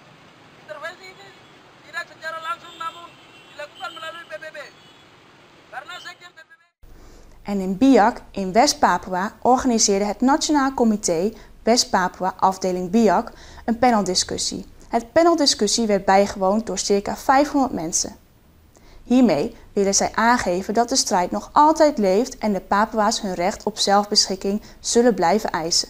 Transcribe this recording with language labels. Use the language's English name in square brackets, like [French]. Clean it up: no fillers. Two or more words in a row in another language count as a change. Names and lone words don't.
[Indonesian] Intervensi ini tidak secara langsung, namun dilakukan melalui PBB. Karena sekjen PBB. [Dutch] En in Biak, in West-Papua, organiseerde het Nationaal Comité West-Papua, afdeling Biak, een paneldiscussie. Het paneldiscussie werd bijgewoond door circa 500 mensen. Hiermee willen zij aangeven dat de strijd nog altijd leeft en de Papua's hun recht op zelfbeschikking zullen blijven eisen.